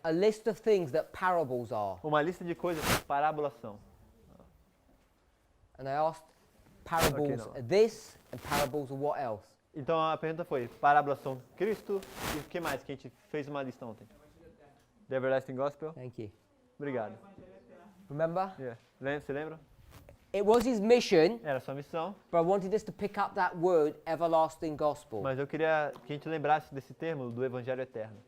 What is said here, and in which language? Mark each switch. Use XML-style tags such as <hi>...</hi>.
<en>a list of things that parables are.</en> <pt>uma lista de coisas que parábolas são.</pt> <en>And I asked, parables no. are this, and parables are what else?</en> <pt>Então a pergunta foi, parábolas são Cristo e o que mais que a gente fez uma lista ontem?</pt> <en>The Everlasting Gospel. Thank you.</en> <pt>Obrigado.</pt> <en>Remember? Yeah.</en> <pt>Você lembra?</pt> <en>It was his mission,</en> <pt>Era a sua missão,</pt> <en>but I wanted us to pick up that word, everlasting gospel.</en> <pt>mas eu queria que a gente lembrasse desse termo do Evangelho Eterno.</pt>